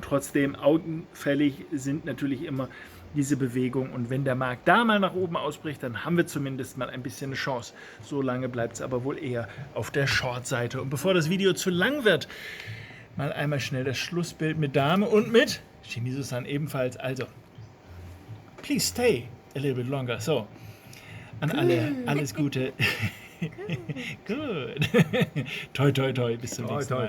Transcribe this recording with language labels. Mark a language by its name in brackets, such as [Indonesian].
[German] Trotzdem, augenfällig sind natürlich immer diese Bewegung, und wenn der Markt da mal nach oben ausbricht, dann haben wir zumindest mal ein bisschen eine Chance. So lange bleibt es aber wohl eher auf der Short-Seite. Und bevor das Video zu lang wird, mal einmal schnell das Schlussbild mit Dame und mit Shimizu-san ebenfalls. [English] Also, please stay a little bit longer. [German] So, an alle, alles Gute. Gut. Toi, toi, toi. Bis zum nächsten Mal.